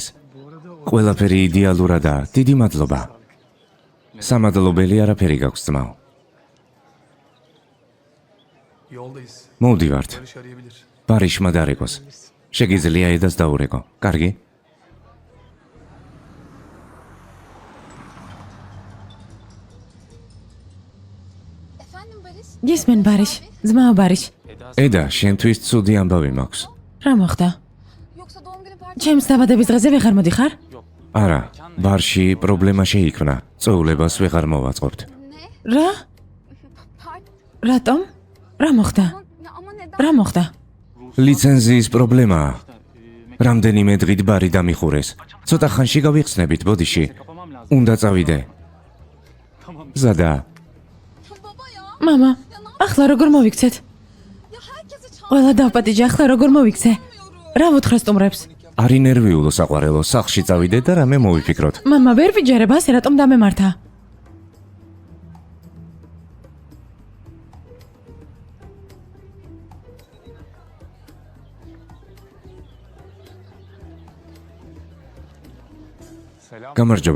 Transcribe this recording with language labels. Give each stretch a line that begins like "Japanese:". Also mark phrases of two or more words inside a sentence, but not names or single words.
Georgian: ყველაფერი იდეალურადაა. დიდი მადლობა. სამადლობელი არაფერი გაქვს ძმაო.
Turkish: Yoldayız.
Georgian: მოვდივართ.
Turkish: Barış arayabilir.
Georgian: ბარიშმა დარეკოს. შეგიძლია ედას დაურეკო. კარგი?
Turkish: Efendim Barış?
Georgian: გისმენ ბარიშ, ძმაო ბარიშ. ედა, შენთვის ცუდი ამბავი მაქვს. რა მოხდა?
Turkish: Yoksa doğum günü partisi...
Georgian: ჩემს დაბადების დღეზე ვეღარ მოდიხარ? არა, ბარში პრობლემა შეიქმნა. წვეულებას ვეღარ მოვაწყობთ.
Turkish: Ne?
Georgian: რა?
Turkish: Part...
Georgian: რატომ? რა მოხდა?
Turkish: Ama neden?
Georgian: რა მოხდა? ლიცენზიის პრობლემაა. რამდენიმე დღით ბარი დამიხურეს. ცოტა ხანში გავიხსნებით, ბოდიში. უნდა წავიდე. ზადა.
Turkish: Baba ya.
Georgian: მამა, ახლა როგორ მოვიქცეთ?
Turkish: Ya herkesi çağır.
Georgian: ყველა დავპატიჟე, ახლა როგორ მოვიქცე? რა ვუთხრა სტუმრებს? არ ინერვიულო საყვარელო, სახლში წავიდე და რამე მოვიფიქროთ. მამა, ვერ ვიჯერებ, ასე რატომ დამემართა? გამარჯობა.